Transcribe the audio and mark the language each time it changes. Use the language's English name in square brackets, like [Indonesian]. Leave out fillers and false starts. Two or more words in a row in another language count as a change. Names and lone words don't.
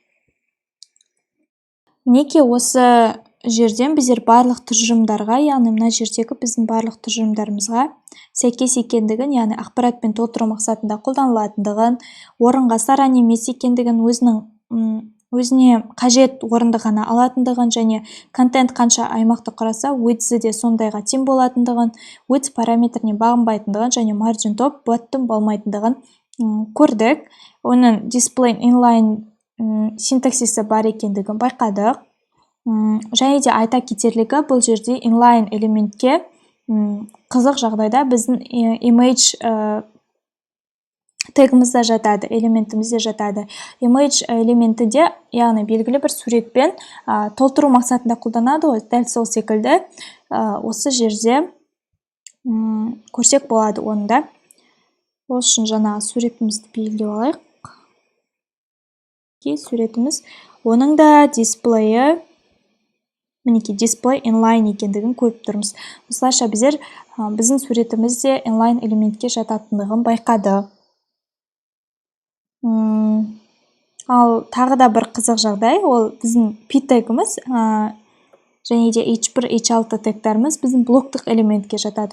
[Kazakh] Мінекей, осы жерден біздер барлық тұжырымдарға, яғни мына жердегі біздің барлық тұжырымдарымызға сәйкес екендігін, яғни ақпаратпен толтыру мақсатында қолданылатындығын, орынға саран емес екендігін, өзіне қажет орынды ғана алатындығын, және контент қанша аймақты құраса, width'і де сондайға тең болатындығын, width параметріне бағынбайтындығын және [English] margin top bottom [Kazakh] болмайтындығын көрдік. Оның [English] display inline [Kazakh] синтаксисі бар екендігін байқадық. Және де айта кетерлігі, бұл жерде inline элементке қызық жағдайда біздің image тегімізде жатады, элементімізде жатады. Image элементі де, яғни белгілі бір суретпен толтыру мақсатында қолданады ғой, дәл сол секілді осы жерде көрсек болады онда. Ол үшін жаңағы суретімізді белгілеп алайық. Суретіміз, оның да дисплейі, мінекей, [English] display inline [Kazakh] екендігін көріп тұрмыз. Осылайша біздер біздің суретімізде inline элементке жататындығын байқады. Ал тағы да бір қызық жағдай, ол біздің p тегіміз және де h1, h6 тегтарымыз біздің блоктық элементке жатады.